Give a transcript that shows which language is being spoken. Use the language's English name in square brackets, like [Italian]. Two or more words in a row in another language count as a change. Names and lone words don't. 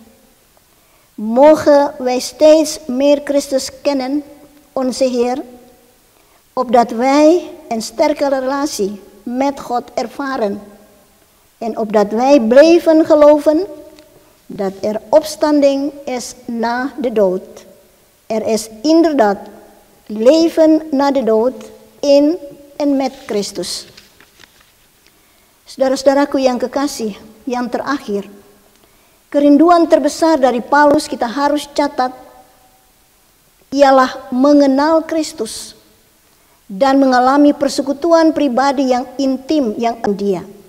[Dutch] Mogen wij steeds meer Christus kennen, onze Heer, opdat wij een sterke relatie met God ervaren, En opdat wij blijven geloven dat er opstanding is na de dood. Er is inderdaad leven na de dood in en met Kristus. [Indonesian] Saudara-saudaraku yang kekasih, yang terakhir, kerinduan terbesar dari Paulus kita harus catat ialah mengenal Kristus dan mengalami persekutuan pribadi yang intim yang dia.